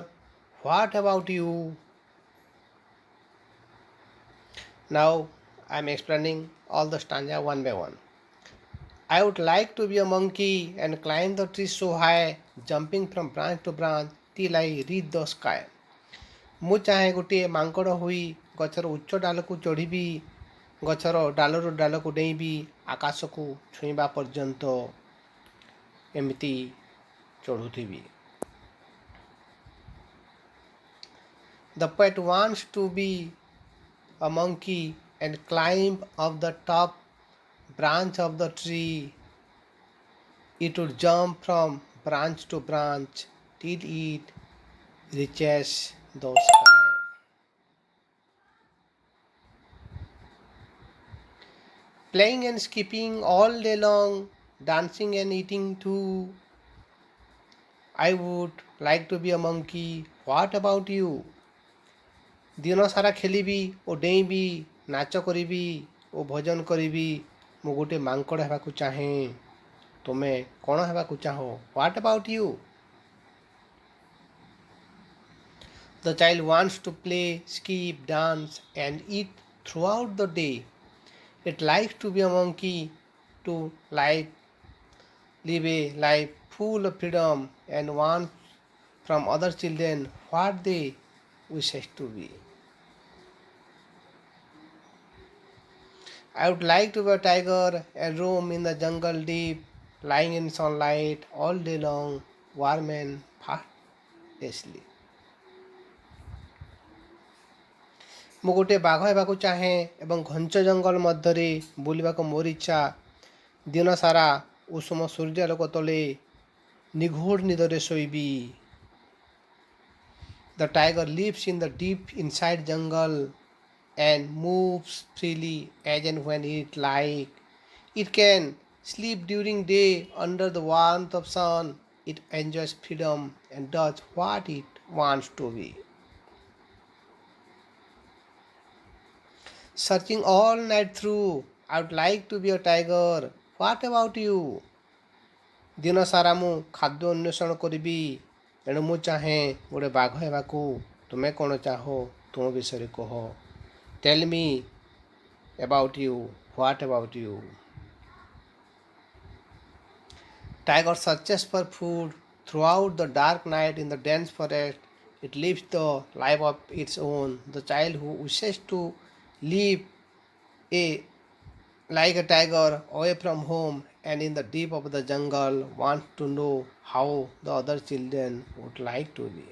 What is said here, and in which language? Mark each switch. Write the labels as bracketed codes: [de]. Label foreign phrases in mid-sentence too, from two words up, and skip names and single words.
[en] What about you? Now I am explaining all the stanza one by one. I would like to be a monkey and climb the trees so high, jumping from branch to branch till I reach the sky. [or] ମୁଁ ଚାହେଁ ଗୋଟିଏ ମାଙ୍କଡ଼ ହୋଇ ଗଛର ଉଚ୍ଚ ଡାଲକୁ ଚଢ଼ିବି, ଗଛର ଡାଲରୁ ଡାଲକୁ ଡେଇଁବି, ଆକାଶକୁ ଛୁଇଁବା ପର୍ଯ୍ୟନ୍ତ ଏମିତି ଚଢ଼ୁଥିବି. [en] The poet wants to be a monkey and climb up the top branch of the tree. It would jump from branch to branch till it reaches the sky. Playing and skipping all day long, dancing and eating too. I would like to be a monkey. What about you? [or] ଦିନ ସାରା ଖେଳିବି ଓ ଡେଇଁବି, ନାଚ କରିବି ଓ ଭଜନ କରିବି. ମୁଁ ଗୋଟେ ମାଙ୍କଡ଼ ହେବାକୁ ଚାହେଁ. ତୁମେ କ'ଣ ହେବାକୁ ଚାହଁ? [en] What about you? The child wants to play, skip, dance and eat throughout the day. It likes to be a monkey, to live a life full of freedom and want from other children what they wish to be. I would like to be a tiger and roam in the jungle deep, lying in sunlight all day long, warm and fast asleep. [or] ମୁଁ ଗୋଟିଏ ବାଘ ହେବାକୁ ଚାହେଁ ଏବଂ ଘଞ୍ଚ ଜଙ୍ଗଲ ମଧ୍ୟରେ ବୁଲିବାକୁ ମୋର ଇଚ୍ଛା. ଦିନ ସାରା ଉଷୁମ ସୂର୍ଯ୍ୟାଲୋକ ତଳେ ନିଘୋଡ଼ ନିଦରେ ଶୋଇବି. [en] The tiger lives in the deep inside jungle and moves freely as and when it like. It can sleep during day under the warmth of sun. It enjoys freedom and does what it wants to be. Searching all night through, I would like to be a tiger. What about you? [or] ଦିନ ସାରା ମୁଁ ଖାଦ୍ୟ ଅନ୍ୱେଷଣ କରିବି, ତେଣୁ ମୁଁ ଚାହେଁ ଗୋଟେ ବାଘ ହେବାକୁ. ତୁମେ କ'ଣ ଚାହଁ? ତୁମ ବିଷୟରେ କହ. [en] Tell me about you. What about you? Tiger searches for food throughout the dark night in the dense forest. It lives the life of its own. The child who wishes to live a like a tiger away from home and in the deep of the jungle wants to know how the other children would like to be.